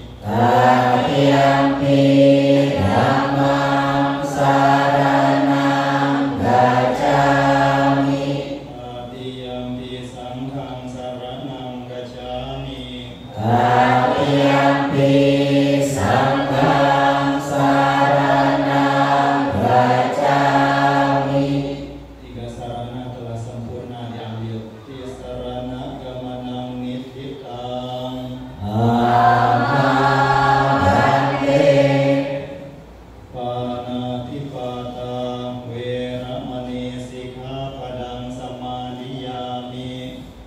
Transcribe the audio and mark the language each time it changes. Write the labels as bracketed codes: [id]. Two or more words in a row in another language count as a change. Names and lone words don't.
[pi] Tatiyampi dhammang saranang gacchami. Tatiyampi sanghang saranang gacchami. Tatiyampi sanghang saranang gacchami. [id] Tiga sarana telah sempurna diambil. [pi] Tisarana gamanang nititang. Amadante. Panatipata weramani sikkhapadang samadhiyami.